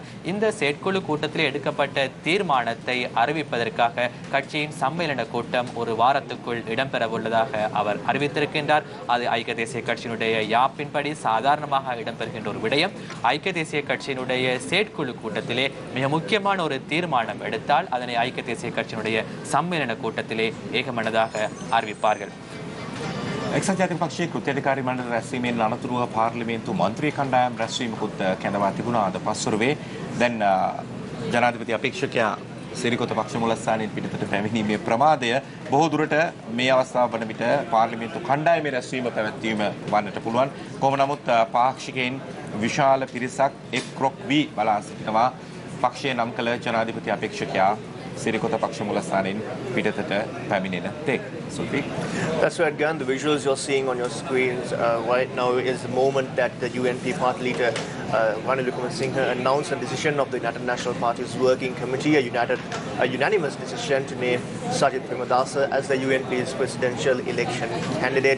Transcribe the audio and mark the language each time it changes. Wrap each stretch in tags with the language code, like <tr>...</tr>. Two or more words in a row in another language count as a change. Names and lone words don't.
<ta>இந்த செயற்குழு கூட்டத்தில் எடுக்கப்பட்ட தீர்மானத்தை அறிவிப்பதற்காக கட்சியின் சம்மேளன கூட்டம் ஒரு வாரத்துக்குள் இடம்பெறவுள்ளதாக அவர் அறிவித்திருக்கின்றார். அது ஐக்கிய தேசிய கட்சியினுடைய யாப்பின்படி சாதாரணமாக இடம்பெறுகின்ற ஒரு விடயம். ஐக்கிய தேசிய கட்சியினுடைய செயற்குழு கூட்டத்திலே மிக முக்கியமான ஒரு தீர்மானம் எடுத்தால் அதனை ஐக்கிய தேசிய கட்சியினுடைய சம்மேளன கூட்டத்திலே ஏகமனதாக அறிவிப்பார்கள்.</ta> <si>එක්සත් ජාතික පක්ෂයේ කෘත්‍යාධිකාරී මණ්ඩල රැස්වීමෙන් අනතුරුව පාර්ලිමේන්තු මන්ත්‍රී කණ්ඩායම් රැස්වීමකුත් කැඳවා තිබුණා අද පස්වරුවේ. දැන් ජනාධිපති අපේක්ෂකයා සිරිකොත පක්ෂ මුලස්ථානයෙන් පිටතට පැමිණීමේ ප්‍රමාදය බොහෝ දුරට මේ අවස්ථාව වන විට පාර්ලිමේන්තු කණ්ඩායමේ රැස්වීම පැවැත්වීම වන්නට පුළුවන්. කොහොම නමුත් පාක්ෂිකයන් විශාල පිරිසක් එක් රොක් වී බලා සිටිනවා. පක්ෂයේ නම් කළ ජනාධිපති අපේක්ෂකයා සිරිකොත පක්ෂ මුලස්ථානයෙන් පිටතට පැමිණෙන තෙක්.</si> <en>That's right, Gan. The visuals you're seeing on your screens right now is the moment that the UNP party leader Ranil Wickremesinghe announced a decision of the United National Party's working committee, a unanimous decision to name Sajid Premadasa as the UNP's presidential election candidate.</en>